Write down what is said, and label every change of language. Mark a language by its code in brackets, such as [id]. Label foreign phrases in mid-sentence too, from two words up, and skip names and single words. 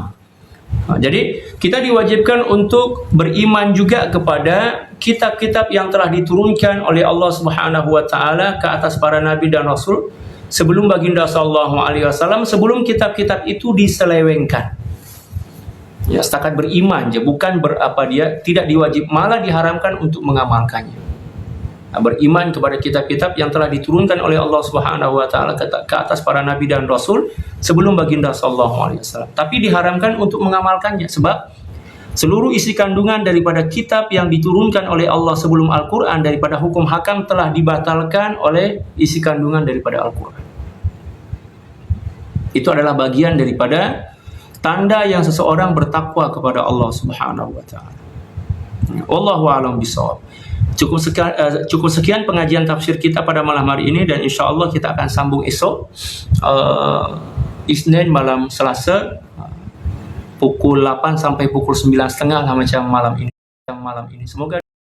[ms] Jadi kita diwajibkan untuk beriman juga kepada kitab-kitab yang telah diturunkan oleh Allah [ar] سبحانه وتعالى [ms] ke atas para nabi dan rasul sebelum baginda [ar] صلى الله عليه وسلم, [ms] sebelum kitab-kitab itu diselewengkan. Ya, setakat beriman je, bukan tidak diwajib, malah diharamkan untuk mengamalkannya. Beriman kepada kitab-kitab yang telah diturunkan oleh Allah [ar] سبحانه وتعالى [ms] ke atas para nabi dan rasul sebelum baginda [ar] صلى الله عليه وسلم. [ms] Tapi diharamkan untuk mengamalkannya sebab seluruh isi kandungan daripada kitab yang diturunkan oleh Allah sebelum Al-Quran daripada hukum hakam telah dibatalkan oleh isi kandungan daripada Al-Quran. Itu adalah bagian daripada tanda yang seseorang bertakwa kepada Allah [ar] سبحانه وتعالى. والله أعلم بالصواب. [ms] Cukup sekian pengajian tafsir kita pada malam hari ini, dan insya-Allah kita akan sambung esok Isnin malam Selasa pukul 8 sampai pukul 9.30 lah macam malam ini. Semoga